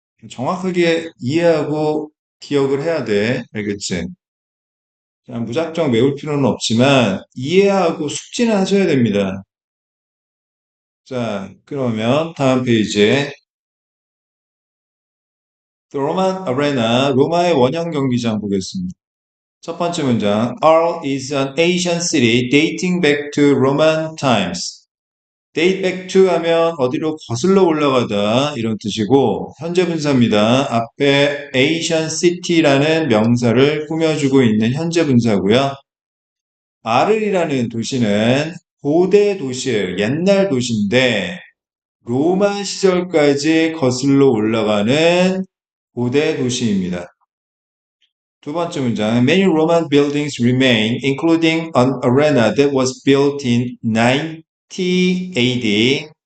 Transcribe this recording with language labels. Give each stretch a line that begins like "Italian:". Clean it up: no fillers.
Korean: 정확하게 이해하고 기억을 해야 돼. 알겠지? 그냥 무작정 외울 필요는 없지만 이해하고 숙지는 하셔야 됩니다. 자, 그러면 다음 페이지에 The Roman Arena, 로마의 원형 경기장 보겠습니다. 첫 번째 문장,
English: Arles is an ancient city dating back to Roman times.
Korean: date back to 하면 어디로 거슬러 올라가다 이런 뜻이고 현재 분사입니다. 앞에 ancient city라는 명사를 꾸며주고 있는 현재 분사고요. 아르이라는 도시는 고대 도시예요. 옛날 도시인데 로마 시절까지 거슬러 올라가는 고대 도시입니다. 두 번째 문장.
English: Many Roman buildings remain, including an arena that was built in 90 AD.